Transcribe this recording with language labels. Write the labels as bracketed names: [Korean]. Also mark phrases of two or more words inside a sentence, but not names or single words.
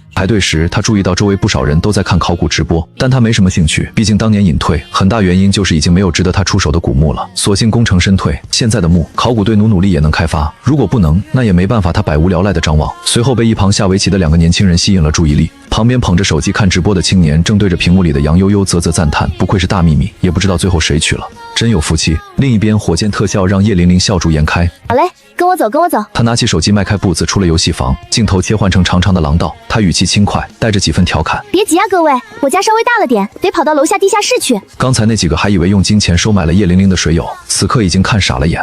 [Chinese] 排隊時，他注意到周圍不少人都在看考古直播，但他沒什麼興趣，畢竟當年隱退，很大原因就是已經沒有值得他出手的古墓了，索性功成身退。現在的墓，考古隊努力也能開發，如果不能，那也沒辦法，他百無聊賴的張望。隨後被一旁下圍棋的2個年輕人吸引了注意力，旁邊捧着手機看直播的青年正對着屏幕裡的楊悠悠嘖嘖讚嘆，不愧是大秘密，也不知道最後誰取了，真有福氣。另一邊，火箭特效讓葉玲玲笑逐颜開。好嘞，跟我走，跟我走。他拿起手機邁開步子出了遊戲房，鏡頭切換成長長的廊道，他語氣輕快，帶着幾分調侃： 別急啊各位，我家稍微大了點，得跑到樓下地下室去。剛才那幾個還以為用金錢收買了葉玲玲的水友，此刻已經看傻了眼。